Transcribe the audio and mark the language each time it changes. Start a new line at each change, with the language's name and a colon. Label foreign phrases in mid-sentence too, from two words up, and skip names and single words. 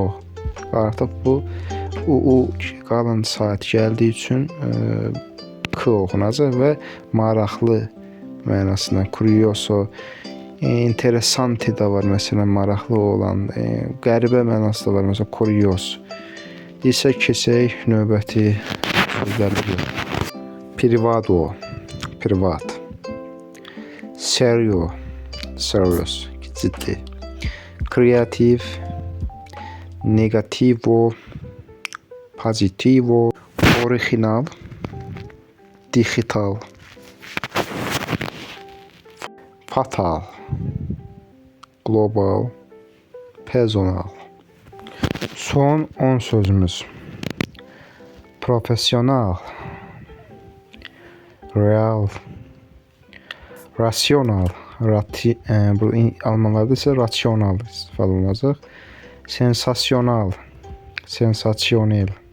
Azerbaijani: Artıq bu qalın sait gəldiyi üçün K oxunacaq və maraqlı mənasında Curioso. Interesante da var, məsələn, maraqlı olan, qəribə mənası da var, məsələn, curios. İsə keçək növbəti sözlərə.
Spanish: Privado, privat. Serio,
English: serious,
Azerbaijani: ciddi. Kreativ,
Spanish: negativo, positivo, original, digital. Fatal, global, personal.
Azerbaijani: Son 10 sözümüz. Profesyonel, real, rasyonal, bu Almanlarda ise rasyonal istifadə olunacaq. Sensasyonal, sensasyonel.